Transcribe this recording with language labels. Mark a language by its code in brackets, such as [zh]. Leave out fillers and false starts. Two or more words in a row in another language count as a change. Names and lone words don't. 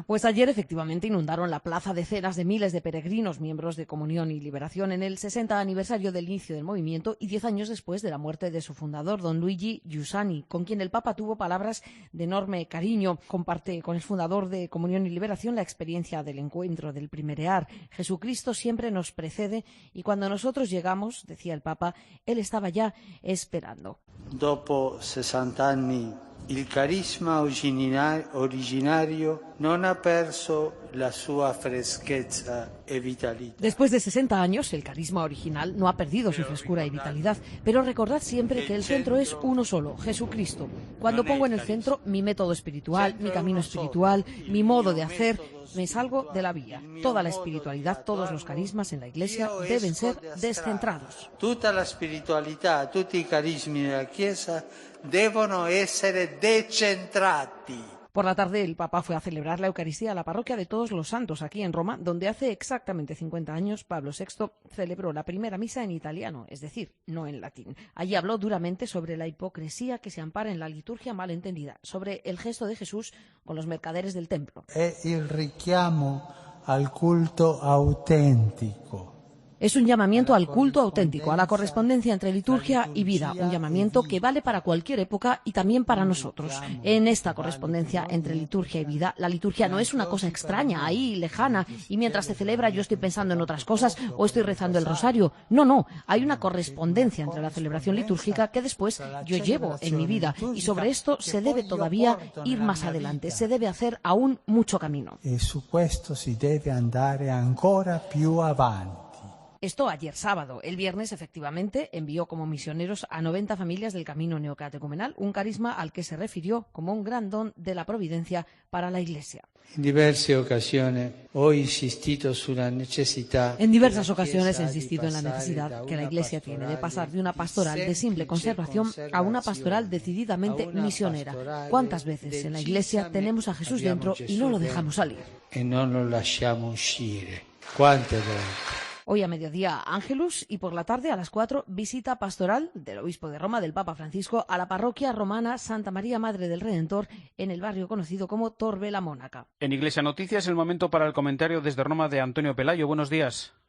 [es] Pues ayer efectivamente inundaron la plaza decenas de miles de peregrinos miembros de Comunión y Liberación en el 60 aniversario del inicio del movimiento y 10 años después de la muerte de su fundador, don Luigi Giussani, con quien el Papa tuvo palabras de enorme cariño. Comparte con el fundador de Comunión y Liberación la experiencia del encuentro, del primerear. Jesucristo siempre nos precede y cuando nosotros llegamos, decía el Papa, Él estaba ya esperando. [it] Dopo 60 anni, il carisma originario non ha perso la sua freschezza e vitalità. [es] Después de 60 años, el carisma original no ha perdido su frescura y vitalidad, pero recordad siempre que el centro es uno solo, Jesucristo. Cuando pongo en el centro mi método espiritual, mi camino espiritual, mi modo de hacer, me salgo de la vía. Toda la espiritualidad, todos los carismas en la Iglesia deben ser descentrados. [it] Tutta la spiritualità, tutti i carismi della Chiesa devono essere decentrati. [es] Por la tarde el Papa fue a celebrar la Eucaristía a la parroquia de Todos los Santos, aquí en Roma, donde hace exactamente 50 años Pablo VI celebró la primera misa en italiano, es decir, no en latín. Allí habló duramente sobre la hipocresía que se ampara en la liturgia malentendida, sobre el gesto de Jesús con los mercaderes del templo. [it] È il richiamo al culto autentico. [es] Es un llamamiento al culto auténtico, a la correspondencia entre liturgia y vida, un llamamiento que vale para cualquier época y también para nosotros. En esta correspondencia entre liturgia y vida, la liturgia no es una cosa extraña, ahí, lejana, y mientras se celebra yo estoy pensando en otras cosas o estoy rezando el rosario. No, hay una correspondencia entre la celebración litúrgica que después yo llevo en mi vida y sobre esto se debe todavía ir más adelante, se debe hacer aún mucho camino. [it] Y su questo si deve andare ancora più avanti. [es] Esto ayer sábado. El viernes, efectivamente, envió como misioneros a 90 familias del Camino Neocatecumenal, un carisma al que se refirió como un gran don de la providencia para la Iglesia. En diversas ocasiones he insistido en la necesidad que la Iglesia tiene de pasar de una pastoral de simple conservación a una pastoral decididamente misionera. ¿Cuántas veces en la Iglesia tenemos a Jesús dentro y no lo dejamos salir? Y no lo [it] lasciamo uscire. [es] ¿Cuántas veces? Hoy a mediodía Ángelus y por la tarde a las 4 visita pastoral del obispo de Roma, del Papa Francisco, a la parroquia romana Santa María Madre del Redentor en el barrio conocido como Torre la Mónaca. En Iglesia Noticias, el momento para el comentario desde Roma de Antonio Pelayo.